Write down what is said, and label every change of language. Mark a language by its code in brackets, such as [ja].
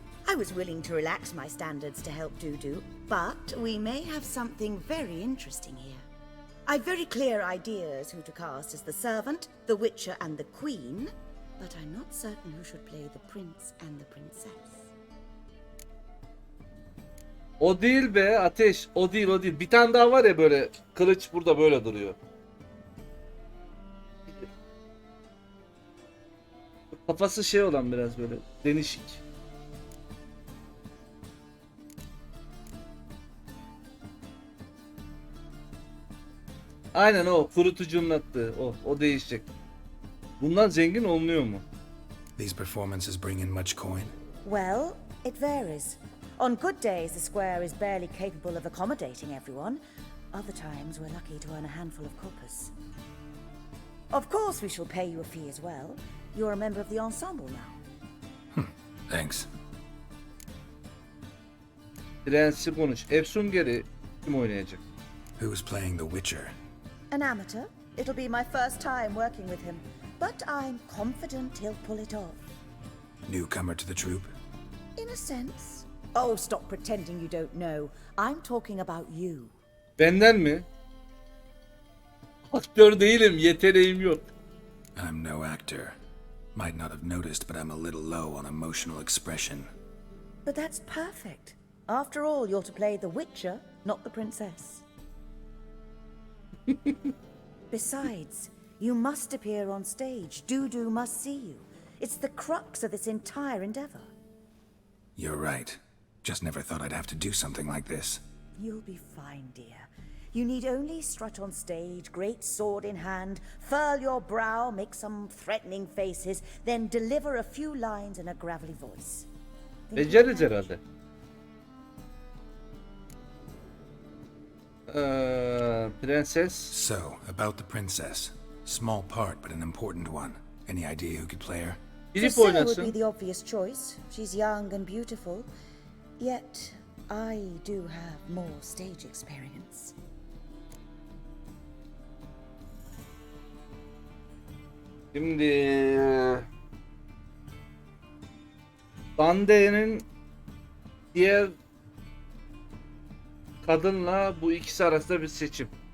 [en] I was willing to relax my standards to help Dudu, but we may have something very interesting here. I've very clear ideas who to cast as the servant, the witcher, and the queen, but I'm not certain who should play the prince and the princess. [tr] O değil be Ateş. O değil o değil. Bir tane daha var ya böyle. Kılıç burada böyle duruyor. Kafası şey olan biraz böyle. Denişik. Aynen o. Kurutucunun attığı. O değişecek. Bundan zengin olunuyor mu? [en] These performances bring in much coin? Well, it varies. On good days, the square is barely capable of accommodating everyone. Other times, we're lucky to earn a handful of coppers. Of course, we shall pay you a fee as well. You're a member of the ensemble now. Thanks. [tr] Prensi konuş. Efsungeri kim oynayacak? [en] Who's playing the Witcher? An amateur. It'll be my first time working with him, but I'm confident he'll pull it off. Newcomer to the troupe? In a sense. Oh, stop pretending you don't know. I'm talking about you. [tr] Benden mi? Aktör değilim, yeteneğim yok. [en] I'm no actor. Might not have noticed, but I'm a little low on emotional expression. But that's perfect. After all, you're to play the Witcher, not the princess. Besides, you must appear on stage. Dudu must see you. It's the crux of this entire endeavor. You're right. Just never thought I'd have to do something like this. You'll be fine, dear. You need only strut on stage, great sword in hand, furl your brow, make some threatening faces, then deliver a few lines in a gravelly voice. [tr] Beceririz herhalde. Prenses. [en] So, about the princess. Small part, but an important one. Any idea who could play her? Filip Priscilla would [tr] oynasın. [en] be the obvious choice. She's young and beautiful. Yet, I do have more stage experience. [tr] Şimdi Dande'nin diğer kadınla bu ikisi arasında bir seçim.